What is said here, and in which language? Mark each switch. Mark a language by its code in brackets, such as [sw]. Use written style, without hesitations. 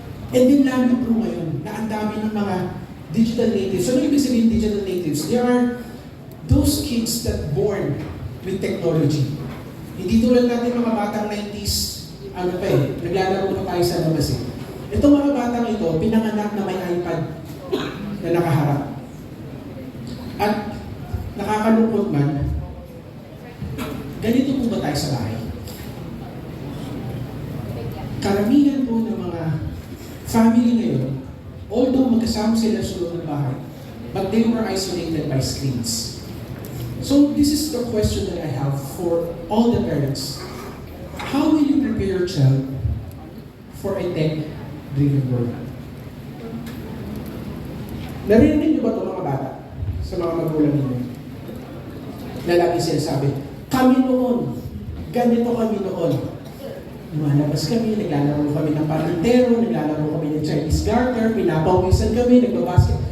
[tl] And then lalo po ngayon na ang dami ng mga digital natives. So, ano ibig sabihin digital natives? [en] They are those kids that born with technology. [tl] Hindi tulad natin mga batang 90s, naglalaro na tayo sa labas eh. Itong mga batang ito, pinanganak na may iPad na nakaharap. At nakakalungkot man, ganito po ba tayo sa bahay? Karamihan po ng mga family ngayon, although magkasama sila sa loob ng bahay, [en] but they were isolated by screens. So this is the question that I have for all the parents. How will you prepare your child for a tech-driven world? [tl] Narinig niyo ba ito mga bata sa mga magulang ninyo? Na lagi sinasabi, kami noon, ganito kami noon. Lumalabas kami, naglalaro kami ng parintero, naglalaro kami ng Chinese garter, pinapawisan kami, nagbabasket.